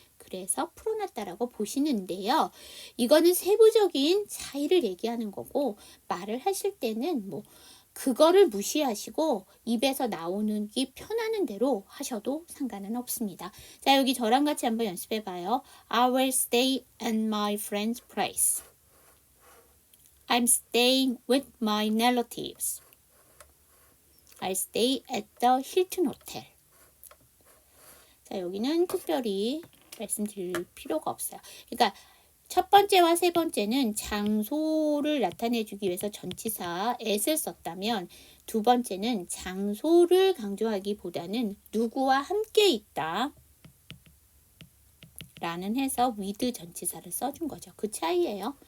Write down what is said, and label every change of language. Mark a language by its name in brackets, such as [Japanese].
[Korean] 그래서 풀어놨다라고 보시는데요. 이거는 세부적인 차이를 얘기하는 거고 말을 하실 때는 뭐 그거를 무시하시고 입에서 나오는 게 편하는 대로 하셔도 상관은 없습니다. 자, 여기 저랑 같이 한번 연습해 봐요. [English] I will stay at my friend's place. I'm staying with my relatives. I stay at the Hilton Hotel. [Korean] 자, 여기는 특별히 말씀드릴 필요가 없어요. 그러니까 첫 번째와 세 번째는 장소를 나타내주기 위해서 전치사 at을 썼다면 두 번째는 장소를 강조하기보다는 누구와 함께 있다 라는 해서 with 전치사를 써준 거죠. 그 차이예요.